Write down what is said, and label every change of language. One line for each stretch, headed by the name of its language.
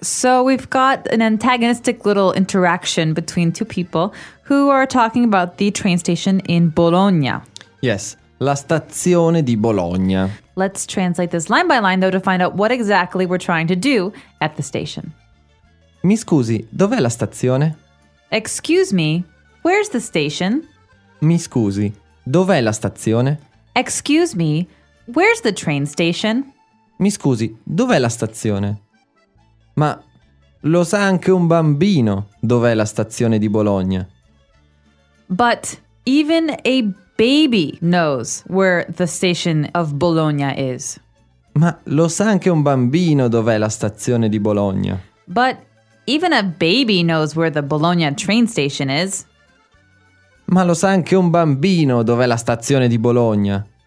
English: So we've got an antagonistic little interaction between two people who are talking about the train station in Bologna. Yes,
Italian: la stazione di Bologna.
English: Let's translate this line by line, though, to find out what exactly we're trying to do at the station.
Italian: Mi scusi, dov'è la stazione?
English: Excuse me, where's the station?
Italian: Mi scusi, dov'è la stazione?
English: Excuse me, where's the train station?
Italian: Mi scusi, dov'è la stazione? Ma lo sa anche un bambino dov'è la stazione di Bologna.
English: But even a baby knows where the station of Bologna is.
Italian: Ma lo sa anche un bambino dov'è la stazione di Bologna.
English: But even a baby knows where the Bologna train station is.
Italian: Ma lo sa anche un bambino dov'è la stazione di Bologna.